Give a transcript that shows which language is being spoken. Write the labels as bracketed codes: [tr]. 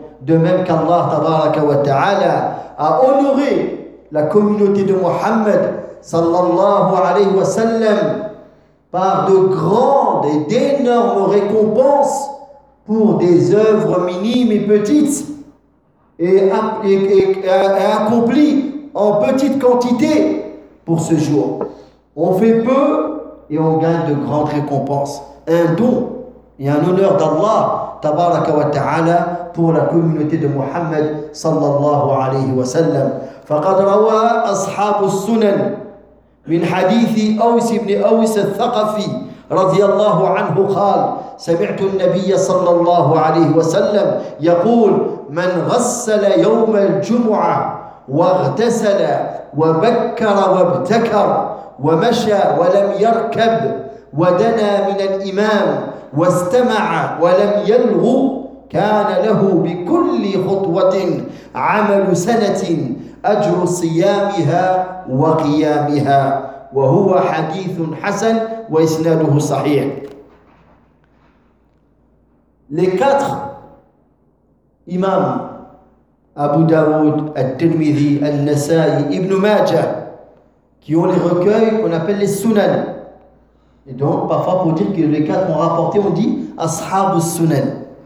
[fr] De même qu'Allah tabaraka wa ta'ala a honoré la communauté de Muhammad sallallahu alayhi wa sallam par de grandes et d'énormes récompenses pour des œuvres minimes et petites et accomplies en petite quantité pour ce jour. On fait peu et on gagne de grandes récompenses, un don et un honneur d'Allah tabaraka wa ta'ala pour la communauté de Muhammad sallallahu alayhi wa sallam. [ar] فقد روى أصحاب السنن من حديث أوس بن أوس الثقفي رضي الله عنه قال سمعت النبي صلى الله عليه وسلم يقول من غسل يوم الجمعة واغتسل وبكر وابتكر ومشى ولم يركب ودنا من الإمام واستمع ولم يلغو كان له بكل خطوة عمل سنة أجر صيامها وقيامها وهو حديث حسن وإسناده صحيح. [fr] Les quatre imams, Abu Dawood, Al-Tirmidhi, Al-Nasai, Ibn Majah, qui ont les recueils qu'on appelle les Sunan. Et donc, parfois, pour dire que les quatre ont rapporté, on dit Ashab al-Sunan.